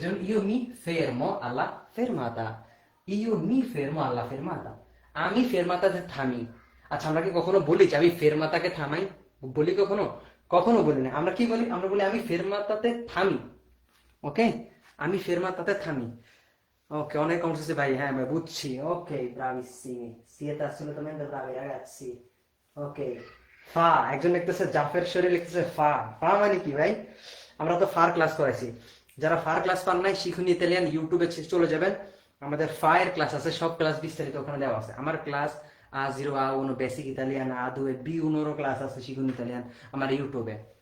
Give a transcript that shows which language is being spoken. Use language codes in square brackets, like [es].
[bn] যেমন you me ফেরমো Allah ফেরমাতা, you me ফেরমো আল্লাহ ফেরমাতা, আমি ফেরমাতাতে থামি। আচ্ছা আমরা কি কখনো বলি যে আমি ফেরমাতাকে থামাই, বলি কখনো? কখনো বলি না। আমরা কি বলি, আমরা বলি আমি ফেরমাতাতে থামি। ওকে, আমি ফেরমাতাতে থামি। ওকে, অনেক কমেন্টস আছে ভাই, হ্যাঁ ভাই বুঝছি। [it] ওকে, bravissimi, siete assolutamente bravi ragazzi. [bn] ওকে, ফা, একজন লিখতেছে জাফর শরীর, লিখতেছে ফা। ফা মানে কি ভাই, আমরা তো ফার ক্লাস করাইছি। যারা ফার ক্লাস পান নাই, শিখুন ইতালিয়ান ইউটিউবে চলে যাবেন, আমাদের ফা এর ক্লাস আছে, সব ক্লাস বিস্তারিত ওখানে দেওয়া আছে। আমার class A0, A1 basic Italian, A2 B1 class আছে শিখুন ইতালিয়ান আমার ইউটিউবে।